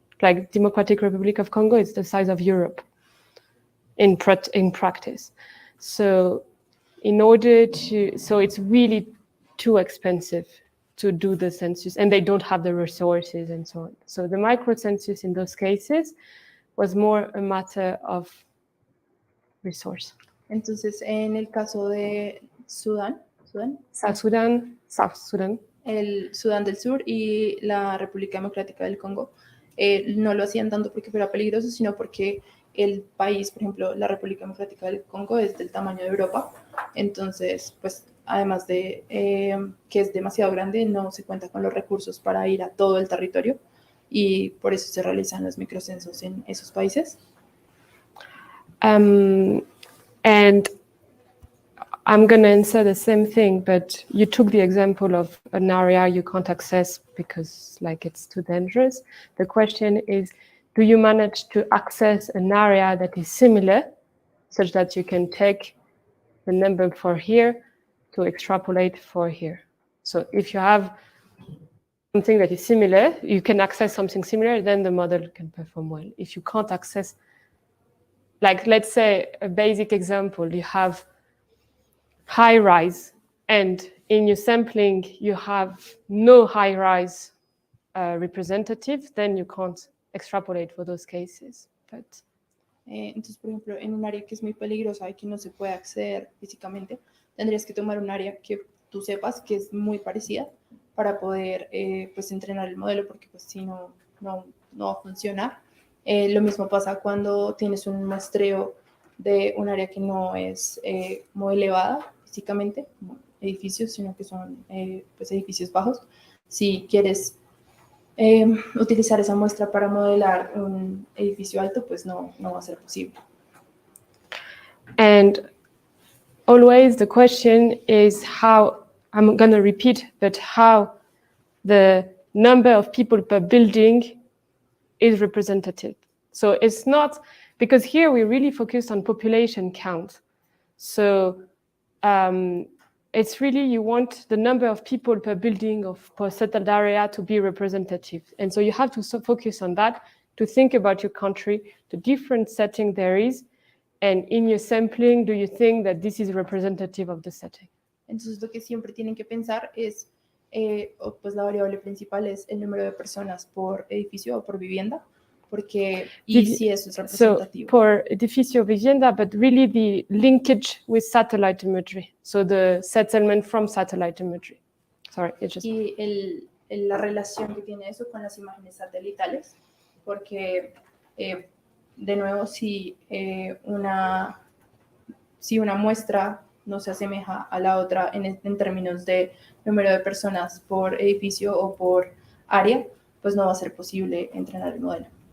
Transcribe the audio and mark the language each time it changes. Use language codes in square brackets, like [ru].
[en] Like Democratic Republic of Congo is the size of Europe in practice. So it's really too expensive to do the census, and they don't have the resources and so on. So the microcensus in those cases was more a matter of resource. [es] Entonces, en el caso de South Sudan, el Sudán del Sur y la República Democrática del Congo, no lo hacían tanto porque fuera peligroso, sino porque el país, por ejemplo, la República Democrática del Congo es del tamaño de Europa. Entonces, pues, además de que es demasiado grande, no se cuenta con los recursos para ir a todo el territorio. y por eso se realizan los microcensos en esos países. [en] And I'm going to answer the same thing, but you took the example of an area you can't access because like it's too dangerous. The question is, do you manage to access an area that is similar such that you can take the number for here to extrapolate for here? So if you have something that is similar, you can access something similar, then the model can perform well. If you can't access, like let's say a basic example, you have high rise, and in your sampling you have no high rise representative, then you can't extrapolate for those cases. But [es] Entonces, por ejemplo, en un área que es muy peligrosa y que no se puede acceder físicamente, tendrías que tomar un área que tú sepas que es muy parecida para poder pues entrenar el modelo, porque pues si no va a funcionar. Lo mismo pasa cuando tienes un muestreo de un área que no es muy elevada físicamente, como edificios, sino que son pues edificios bajos. Si quieres utilizar esa muestra para modelar un edificio alto, pues no va a ser posible. [en] And always the question is how, I'm going to repeat, but how the number of people per building is representative. So it's not, because here we really focus on population count. So it's really, you want the number of people per building of per settled area to be representative. And so you have to focus on that, to think about your country, the different setting there is, and in your sampling, do you think that this is representative of the setting? [es] Entonces lo que siempre tienen que pensar es, pues la variable principal es el número de personas por edificio o por vivienda, porque si eso es representativo. [en] So [es] por edificio vivienda, [en] but really the linkage with satellite imagery. So the settlement from satellite imagery. Sorry, it's just... [es] Y la relación que tiene eso con las imágenes satelitales, porque de nuevo si una muestra no se asemeja a la otra en términos de número de personas por edificio o por área, pues no va a ser posible entrenar el modelo.